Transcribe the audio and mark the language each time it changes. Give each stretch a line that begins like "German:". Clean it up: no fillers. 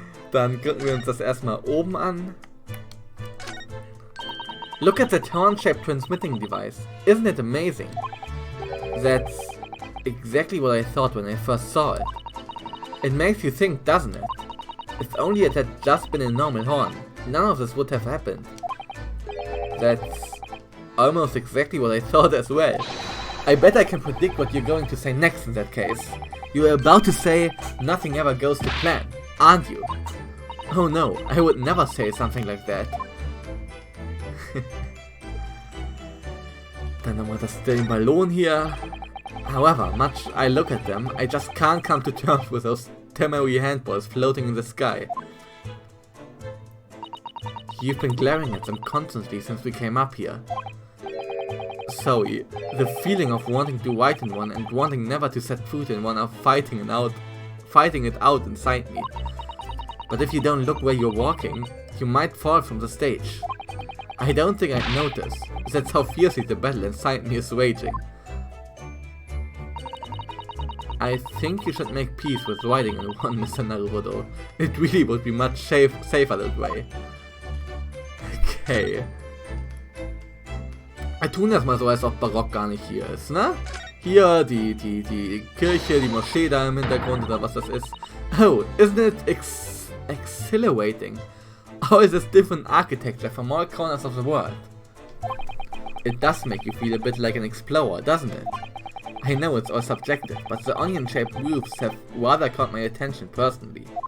German: Dann gucken wir uns das erstmal oben an.
English: Look at that horn-shaped transmitting device. Isn't it amazing? That's exactly what I thought when I first saw it. It makes you think, doesn't it? If only it had just been a normal horn, none of this would have happened. That's almost exactly what I thought as well. I bet I can predict what you're going to say next in that case. You are about to say, nothing ever goes to plan, aren't you? Oh no, I would never say something like that.
German: Dann haben wir das den Ballon hier.
English: However much I look at them, I just can't come to terms with those temporary handballs floating in the sky. You've been glaring at them constantly since we came up here. So, the feeling of wanting to write in one and wanting never to set foot in one are fighting it out inside me. But if you don't look where you're walking, you might fall from the stage. I don't think I'd notice. That's how fiercely the battle inside me is raging. I think you should make peace with riding in one, Mr. Naruhodo. It really would be much safer that way. Okay.
German: Wir tun das mal so, als ob Barock gar nicht hier ist, ne? Hier die Kirche, die Moschee da im Hintergrund oder was das ist.
English: Oh, isn't it exhilarating? All this different architecture from all corners of the world. It does make you feel a bit like an explorer, doesn't it? I know it's all subjective, but the onion-shaped roofs have rather caught my attention personally.